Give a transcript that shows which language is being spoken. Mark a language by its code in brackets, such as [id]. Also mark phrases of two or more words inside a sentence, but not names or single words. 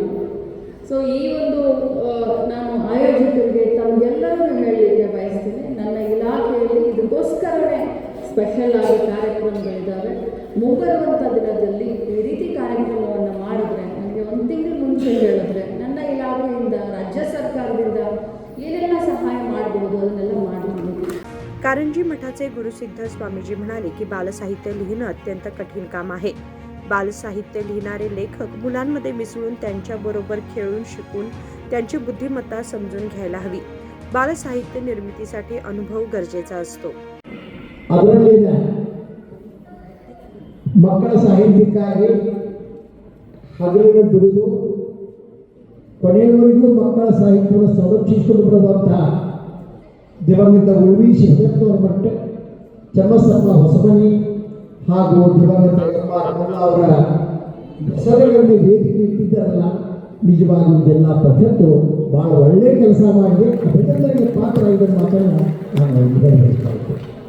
[kn] ಸೊ ಈ ಒಂದು ನಾನು ಆಯೋಜಕರಿಗೆ ತಮಗೆಲ್ಲರೂ ಹೇಳಲಿಕ್ಕೆ ಬಯಸ್ತೀನಿ, ನನ್ನ ಇಲಾಖೆಯಲ್ಲಿ ಇದಕ್ಕೋಸ್ಕರವೇ ಸ್ಪೆಷಲ್ ಆಗಿ ಕಾರ್ಯಕ್ರಮಗಳಿದ್ದಾವೆ. ಮುಂಬರುವಂಥ ದಿನದಲ್ಲಿ ಈ ರೀತಿ ಕಾರ್ಯಕ್ರಮವನ್ನು ಮಾಡಿದ್ರೆ, ನನಗೆ ಒಂದು ತಿಂಗಳು ಮುಂಚೆ ಹೇಳಿದ್ರೆ ನನ್ನ ಇಲಾಖೆಯಿಂದ ರಾಜ್ಯ ಸರ್ಕಾರದಿಂದ ಏನೆಲ್ಲ ಸಹಾಯ ಮಾಡಬಹುದು ಅದನ್ನೆಲ್ಲ ಮಾಡ್ತೀನಿ. [mr] कारंजी मठाचे गुरुसिद्ध स्वामीजी म्हणाले की बालसाहित्य लिहिणं अत्यंत कठीण काम आहे. बालसाहित्य लिहिणारे लेखक मुलांमध्ये मिसळून त्यांच्याबरोबर खेळून शिकून त्यांची बुद्धिमत्ता समजून घ्यायला हवी. बालसाहित्य निर्मितीसाठी अनुभव गरजेचा असतो. [kn] ಮಕ್ಕಳ ಸಾಹಿತ್ಯಕ್ಕಾಗಿ ಹಗಲಿನ ದುಡಿದು ಕೊನೆಯವರೆಗೂ ಮಕ್ಕಳ ಸಾಹಿತ್ಯವನ್ನು ಸಂರಕ್ಷಿಸಿಕೊಂಡು ಬರುವಂತಹ ದಿವಂಗತ ಉಳ್ವಿ ಶಿವರತ್ನವರ ಮಠ, ಚನ್ನಬಸಪ್ಪ ಹೊಸಮನಿ ಹಾಗೂ ದಿವಂಗತ ಅವರ ಹೆಸರುಗಳಲ್ಲಿ ವೇದಿಕೆ ಇಟ್ಟಿದ್ದಾರಲ್ಲ, ನಿಜವಾಗಿ ಇದೆಲ್ಲ ಪದ್ಧತಿ ಭಾಳ ಒಳ್ಳೆಯ ಕೆಲಸ ಮಾಡಿ ಅಭಿನಂದನೆಗೆ ಪಾತ್ರ ಆಗಿದ್ದ ಮಾತನ್ನು ನಾನು ನಿರ್ವಹಿಸ್ತಾ ಇದ್ದೇನೆ.